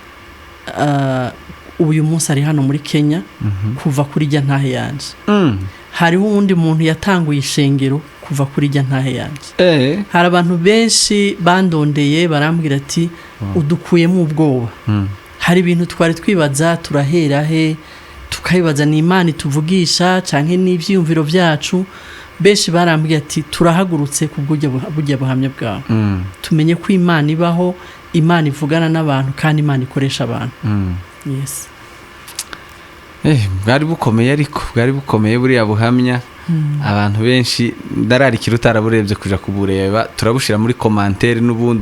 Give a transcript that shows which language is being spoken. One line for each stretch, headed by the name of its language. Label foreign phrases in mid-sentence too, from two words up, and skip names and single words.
Rundi: uyu munsi ari hano muri Kenya kuva kuri jya ntahe yanje hariho uwundi muntu yatanguye ishengero kuva kuri jya ntahe yanje hari abantu benshi bandondeye barambwira ati udukuyemo ubwoba hari ibintu twari twibaza turahera he tukayibaza ni Imana ituvugisha canke n'ivyiyumviro byacu benshi barambwiye ati turahagurutse kubw'ujya buhamya bwawe tumenye ko Imana ibaho Imana ivugana n'abantu kandi Imana ikoresha abantu yes bwari bukomeye ariko bwari bukomeye buriya buhamya abantu benshi ndararikira utaraburebye kuja kubureba turabushira muri commentaire n'ubundi